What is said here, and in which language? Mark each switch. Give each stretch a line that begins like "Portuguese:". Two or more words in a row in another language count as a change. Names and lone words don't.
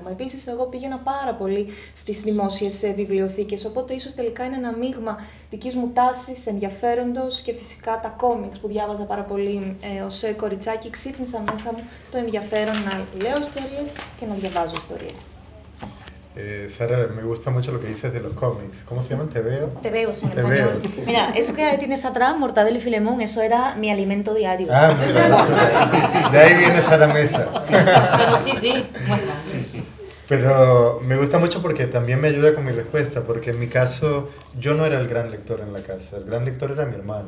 Greek: Επίσης, εγώ πήγαινα πάρα πολύ στις δημόσιες βιβλιοθήκες, οπότε ίσως τελικά είναι ένα μείγμα δικής μου τάσης, ενδιαφέροντος και φυσικά τα κόμιξ που διάβαζα πάρα πολύ ως κοριτσάκι, ξύπνησαν μέσα μου το ενδιαφέρον να λέω ιστορίες και να διαβάζω ιστορίες.
Spanish: Sara, me gusta mucho lo que dices de los cómics. ¿Cómo se llaman? Tebeos. Tebeos en español. Mira, eso que tienes atrás, Mortadelo y Filemón, eso era mi alimento diario. Ah, mira, de ahí viene Sara Mesa. Pero sí, sí. Bueno. Pero me gusta mucho porque también me ayuda con mi respuesta, porque en mi caso yo no era el gran lector en la casa, el gran lector era mi hermano.